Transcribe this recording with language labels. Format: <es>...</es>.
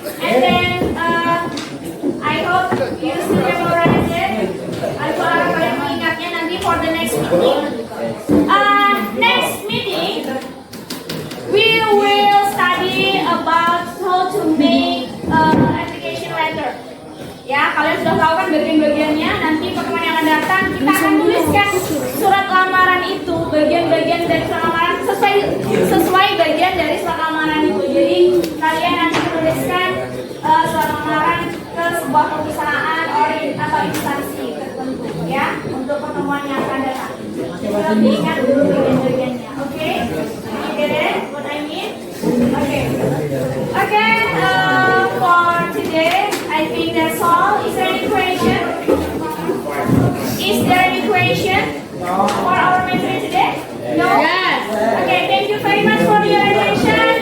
<en>And then I hope you still memorize it.</en> <id>Aku harap kalian mengingatnya nanti for the next meeting.</id> <en>Next meeting, we will study about how to make application letter.</en> <id>Ya, kalian sudah tahu kan bagian-bagiannya. Nanti pertemuan yang akan datang kita akan tuliskan surat lamaran itu, bagian-bagian dari surat lamaran sesuai bagian dari surat lamaran itu. Jadi kalian nanti tuliskan surat lamaran ke sebuah perusahaan atau instansi tertentu, ya, untuk pertemuan yang akan datang. Jadi lebih ingat dulu bagian-bagiannya, oke?</id> <en>You get it? What I mean? Okay. Okay. For today, I think that's all. Is there any question? Is there any question for our mentor today? No. Yes. Okay. Thank you very much for your attention.</en>